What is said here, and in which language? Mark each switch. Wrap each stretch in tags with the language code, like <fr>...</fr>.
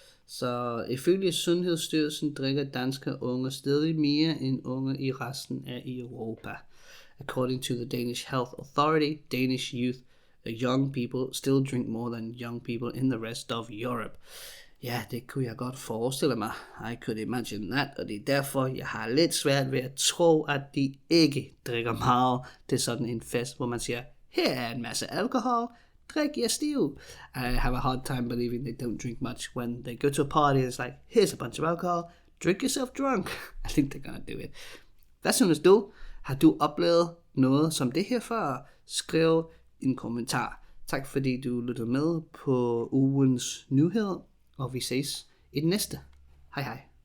<da>Så ifølge Sundhedsstyrelsen drikker danske unge stadig mere end unge i resten af Europa.</da> <en>According to the Danish Health Authority, Danish youth, young people, still drink more than young people in the rest of Europe.</en> <da>Ja, det kunne jeg godt forestille mig.</da> <en>I could imagine that,</en> <da>og det er derfor, jeg har lidt svært ved at tro, at de ikke drikker meget til sådan en fest, hvor man siger, her er en masse alkohol, drik jer stiv.</da> <en>I have a hard time believing they don't drink much when they go to a party and it's like, here's a bunch of alcohol, drink yourself drunk. I think they're gonna do it.</en> <da>Hvad synes du? Har du oplevet noget som det her før? Skriv en kommentar. Tak fordi du lyttede med på ugens nyhed, og vi ses i den næste. Hej hej.</da>